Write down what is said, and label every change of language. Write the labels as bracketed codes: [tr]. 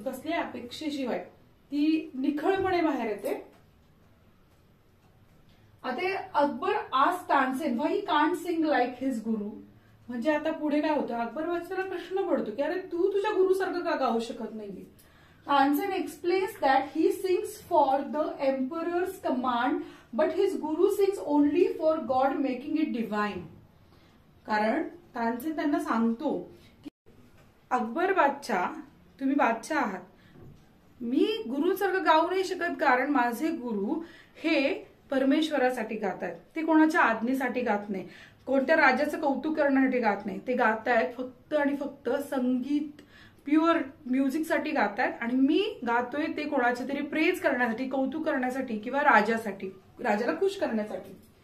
[mr] कसल्या अपेक्षेशिवाय ती निखळपणे बाहेर येते. [en] आता अकबर आज Tansen why he can't sing like his guru. [mr] म्हणजे आता पुढे काय होतं, अकबर बादशाहला प्रश्न पडतो की अरे तू तुझ्या गुरुसारखं का गाऊ शकत नाहीये. [en] Tansen explains that he sings for the emperor's command, but his guru sings only for God, making it divine. [mr] कारण तानसेन त्यांना सांगतो की अकबर बादशाह, तुम्ही बादशाह आहात, मी गुरुसारखं गाऊ नाही शकत कारण माझे गुरु हे परमेश्वरासाठी गातात. ते कोणाच्या आज्ञेसाठी गात नाही, कोणत्या राजाचं कौतुक करण्यासाठी गात नाही. ते गातायत फक्त आणि फक्त संगीत, प्युअर म्युझिकसाठी गातात आणि मी गातोय ते कोणाचे तरी प्रेज करण्यासाठी, कौतुक करण्यासाठी किंवा राजासाठी, राजाला खुश करण्यासाठी.